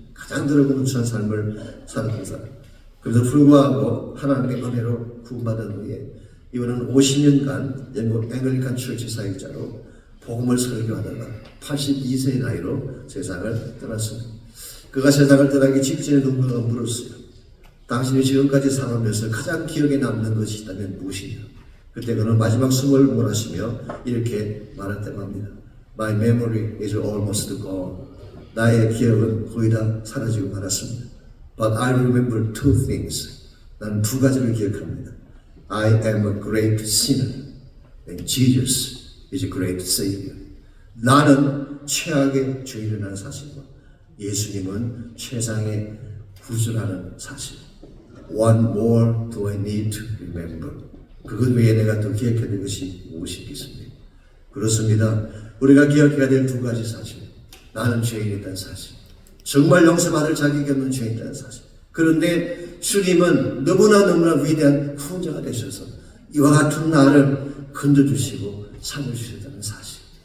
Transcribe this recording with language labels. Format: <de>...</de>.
<ko>가장 더러운 삶을 살았던 사람. 그래도 불구하고 하나님의 은혜로 구원받은 후에 이분은 50년간 영국 앵글리칸 처치 사역자로 복음을 설교하다가 82세의 나이로 세상을 떠났습니다. 그가 세상을 떠나기 직전에 누군가가 물었어요. 당신이 지금까지 살아오면서 가장 기억에 남는 것이 있다면 무엇이냐? 그때 그는 마지막 숨을 몰아쉬며 이렇게 말했다고 합니다.</ko> <en>My memory is almost gone.</en> <ko>나의 기억은 거의 다 사라지고 말았습니다.</ko> <en>But I remember two things.</en> <ko>나는 두 가지를 기억합니다.</ko> <en>I am a great sinner and Jesus is a great Savior.</en> <ko>나는 최악의 죄인이라는 사실과 예수님은 최상의 구주라는 사실.</ko> <en>One more do I need to remember.</en> <ko>그것 외에 내가 더 기억해야 될 것이 무엇이겠습니까? 그렇습니다. 우리가 기억해야 될 두 가지 사실. 나는 죄인이라는 사실. 정말 용서받을 자격이 없는 죄인이라는 사실. 그런데 주님은 너무나 위대한 후원자가 되셔서 이와 같은 나를 건져주시고 살려주셨다는 사실.</ko>